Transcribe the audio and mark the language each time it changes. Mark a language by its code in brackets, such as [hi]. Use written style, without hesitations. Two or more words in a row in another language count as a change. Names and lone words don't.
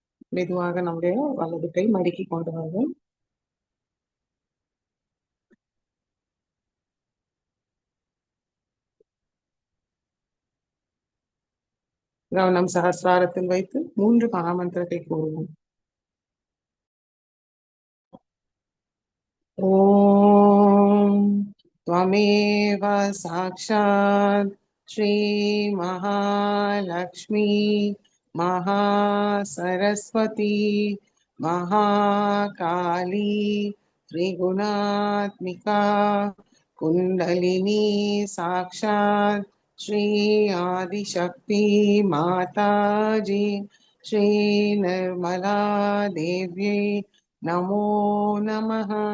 [ta] மெதுவாக நம்முடைய வலது கை மடக்கி கொண்டு வருவோம். கவனம் சகஸ்ராரத்தில் வைத்து 3 மகாமந்திரத்தை கூறுவோம். [sa] ஓம் त्वमेव साक्षात् श्री महालक्ष्मी महासरस्वती महाकाली त्रिगुणात्मिका कुंडलिनी साक्षात् श्री आदिशक्ति माताजी श्री निर्मला देव्यै नमो नमः।